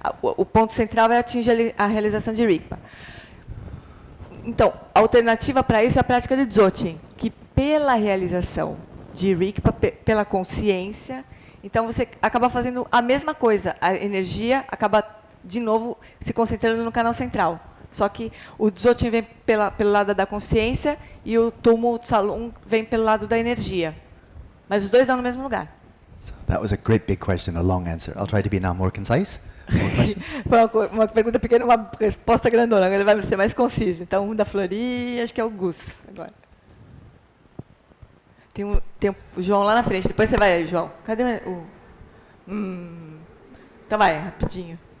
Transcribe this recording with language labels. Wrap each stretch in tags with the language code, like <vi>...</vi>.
<pt>O ponto central é atingir a realização de rigpa. Então a alternativa para isso é a prática de Dzogchen, que pela realização de rigpa, pela consciência, então você acaba fazendo a mesma coisa, a energia acaba de novo se concentrando no canal central. Só que o Dzogchen vem pelo lado da consciência e o Tumo, o Tsalung, vem pelo lado da energia. Mas os dois estão no mesmo lugar.</pt> <en>So that was a great big question, a long answer. I'll try to be now more concise. More questions?</en> <pt>Foi uma pergunta pequena, uma resposta grandona. Agora ele vai ser mais conciso. Então, um da Flori, acho que é o Gus agora. Tem o João lá na frente. Depois você vai aí, João. Cadê o... Então vai, rapidinho.</pt>